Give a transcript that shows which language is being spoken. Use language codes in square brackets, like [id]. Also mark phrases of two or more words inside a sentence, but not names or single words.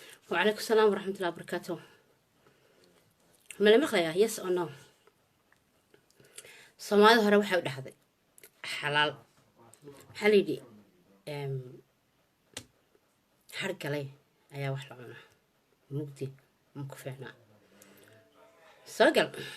[ar] وعليكم السلام ورحمة الله وبركاته. [so] Ma la maqlayaa? [en] Yes or no? [so] Soomaalida hore waxay u dhahday xalaal. Waxaa la yidhi, em, har galay ayaa wax la cunaa. Mugdi ma ku fiicnaa. Soo gal.